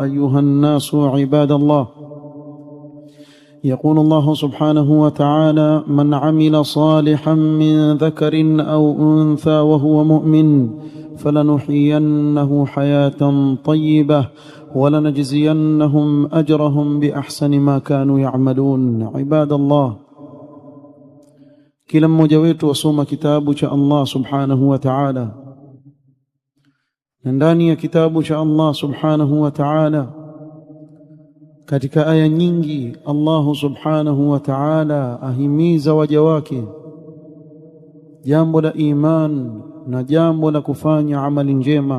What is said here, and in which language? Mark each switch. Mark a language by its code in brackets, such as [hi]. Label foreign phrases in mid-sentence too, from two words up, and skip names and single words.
[ar] أيها الناس عباد الله، يقول الله سبحانه وتعالى: من عمل صالحا من ذكر أو أنثى وهو مؤمن فلنحيينه حياة طيبة ولنجزينهم أجرهم بأحسن ما كانوا يعملون. عباد الله، [sw] kila mmoja wetu wasoma kitabu cha [ar] الله سبحانه وتعالى, [sw] na ndani ya kitabu cha [ar] الله سبحانه وتعالى [sw] katika aya nyingi [ar] الله سبحانه وتعالى [sw] ahimiza waja wake jambo la iman na jambo la kufanya amali njema.